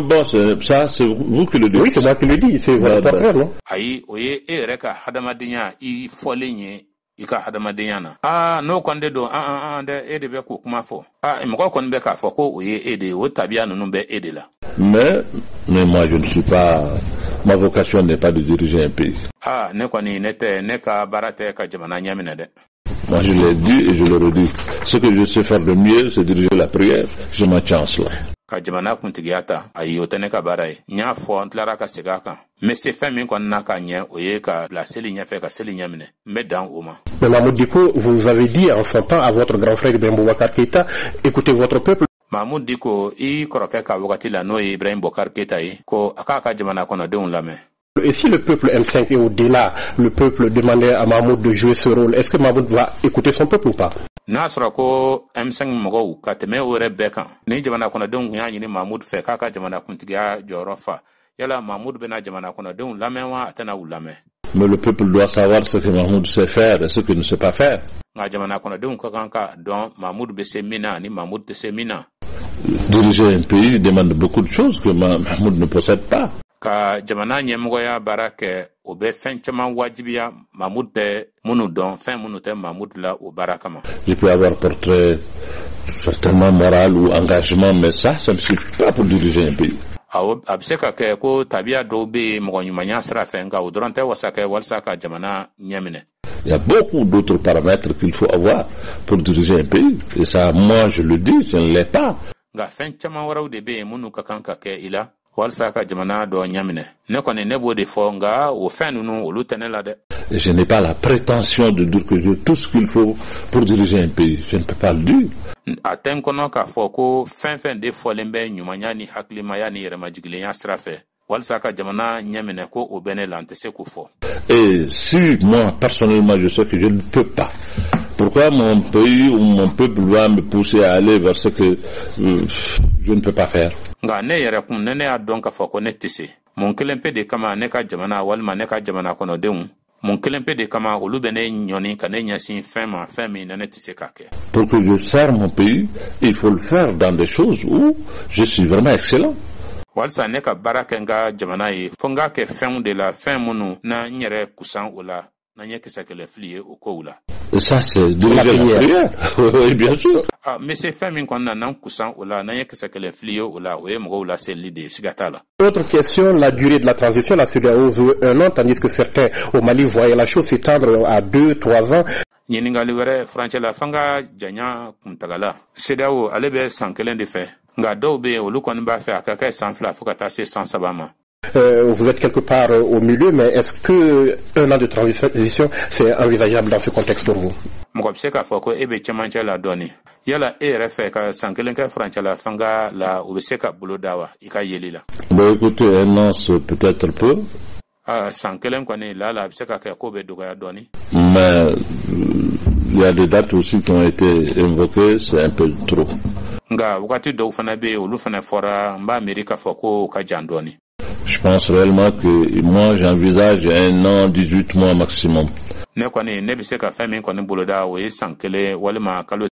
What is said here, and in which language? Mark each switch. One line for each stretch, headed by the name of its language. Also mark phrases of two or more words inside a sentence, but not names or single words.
French: Bon, ça, c'est vous qui le dites. Oui, c'est moi qui le dis. C'est votre portrait, non?
Bambara: Ayi, o ye e yɛrɛ ka hadamadenya i fɔlen ye i ka hadamadenya na. N'o kɔni de don dɛ e de bɛ k'o kuma fɔ. Mɔgɔ kɔni bɛ k'a fɔ ko o ye e de ye o tabiya ninnu bɛ e de la.
French: Mais moi, je ne suis pas. Ma vocation n'est pas de diriger un pays.
Bambara: Ne kɔni ne tɛ ne ka baara tɛ ka jamana ɲɛminɛ dɛ.
French: Moi, je l'ai dit et je le redis. Ce que je sais faire de mieux, c'est diriger la prière. Je m'en tiens cela.
Bambara: Ka jamana kuntigiya ta ayi o tɛ ne ka baara ye n y'a fɔ n tilara ka segin a kan n bɛ se fɛn min kɔni na ka ɲɛ o ye ka bila seli ɲɛfɛ ka seli ɲɛminɛ n bɛ dan o ma.
French: Mais Mahmoud Dicko, vous avez dit en son temps à votre grand frère Ibrahim Boubacar Keïta, écoutez votre peuple.
Bambara: Mahmoud Dicko i kɔrɔkɛ ka wagati la n'o ye Ibrahim Boubacar Keïta ye ko a k'a ka jamana kɔnɔdenw lamɛn.
French: Et si le peuple M5 est au-delà, le peuple demandait à Mahmoud de jouer ce rôle, est-ce que Mahmoud va écouter son peuple ou pas?
Bambara: N'a sɔrɔ ko M5 mɔgɔw ka tɛmɛ o yɛrɛ bɛɛ kan ni jamana kɔnɔdenw y'a ɲini Mahmoud fɛ k'a ka jamana kuntigiya jɔyɔrɔ fa yala Mahmoud bɛna jamana kɔnɔdenw lamɛn wa a tɛna u lamɛn.
French: Mais le peuple doit savoir ce que Mahmoud sait faire et ce qu'il ne sait pas faire.
Bambara: nga jamana kɔnɔdenw ka kan ka dɔn Mahmoud bɛ se min na ni Mahmoud tɛ se min na.
French: Diriger un pays demande beaucoup de choses que Mahmoud ne possède pas.
Bambara: Ka jamana ɲɛmɔgɔya baara kɛ o bɛ fɛn caman wajibiya Mahmoud bɛ minnu dɔn fɛn minnu tɛ Mahmoud la o baara kama.
French: Je peux avoir portrait certainement moral ou engagement, mais ça ne suffit pas pour diriger un pays.
Bambara: A bɛ se ka kɛ ko tabiya dɔw bɛ yen mɔgɔ ɲumanya sira fɛ nka o dɔrɔn tɛ wasa kɛ walasa ka jamana ɲɛminɛ.
French: Il y a beaucoup d'autres paramètres qu'il faut avoir pour diriger un pays. Et ça, moi, je le dis, je ne l'ai pas.
Bambara: Nka fɛn caman wɛrɛw de bɛ yen minnu ka kan ka kɛ i la walasa ka jamana dɔ ɲɛminɛ. Ne kɔni ne b'o de fɔ nka o fɛn ninnu olu tɛ ne la dɛ.
French: Et je n'ai pas la prétention de dire que j'ai tout ce qu'il faut pour diriger un pays. Je ne peux pas le dire.
Bambara: A tɛ n kɔnɔ k'a fɔ ko fɛn fɛn de fɔlen bɛ ɲumanya ni hakilimaya ni yɛrɛmajigilenya sira fɛ walasa ka jamana ɲɛminɛ ko o bɛ ne la n tɛ se k'o fɔ.
French: Et si moi, personnellement, je sais que je ne peux pas, pourquoi mon pays ou mon peuple va me pousser à aller vers ce que je ne peux pas faire?
Bambara: Nka ne yɛrɛ kun ne y'a dɔn k'a fɔ ko ne tɛ se. Mun kelen pe de kama ne ka jamana walima ne ka jamana kɔnɔdenw mun kelen pe de kama olu bɛ ne ɲɔni ka ne ɲɛsin fɛn ma fɛn min ne tɛ se k'a kɛ.
French: Pour que je sers mon pays, il faut le faire dans des choses où je suis vraiment excellent.
Bambara: Walsa ne ka baara kɛ n ka jamana ye fo n k'a kɛ fɛnw de la fɛn minnu na n yɛrɛ kusan o la na n ye kisɛ kɛlɛ fili ye o kow la.
French: Ça, c'est diriger la prière. Oui, bien sûr. Mais c'est fait
Bambara: min kɔnɔna na n kusan o la na n ye kisɛ kɛlɛ fili ye o la o ye mɔgɔw la selili de ye siga t'a la.
French: Autre question, la durée de la transition, la CEDEAO veut 1 an, tandis que certains au Mali voyaient la chose s'étendre à 2-3 ans.
Bambara: Ɲiningali wɛrɛ furancɛ la f'an ka janya kuntagala. CEDEAO ale bɛ san 1 de fɛ nka dɔw bɛ yen olu kɔni b'a fɛ a ka kɛ san 2 fo ka taa se san 3 ma.
French: Vous êtes quelque part au milieu, mais est-ce que 1 an de transition, c'est envisageable dans ce contexte pour vous?
Bambara: Mɔgɔ bɛ se k'a fɔ ko e bɛ cɛmancɛ la dɔɔni. Yala e yɛrɛ fɛ ka san 1 kɛ furancɛ la fanga la o bɛ se ka bolo da wa i ka yeli la?
French: Bon, écoutez, 1 an, c'est peut-être peu.
Bambara: San 1 kɔni la a bɛ se ka kɛ ko bɛ dɔgɔya dɔɔni.
French: Mais il y a des dates aussi qui ont été invoquées, c'est un peu trop.
Bambara: Nka wagati dɔw fana bɛ yen olu fana fɔra n b'a miiri k'a fɔ ko ka jan dɔɔni.
French: Je pense réellement que moi j'envisage 1 an, 18 mois maximum.
Bambara: Ne kɔni ne bɛ se ka fɛn min kɔni boloda o ye san 1 walima kalo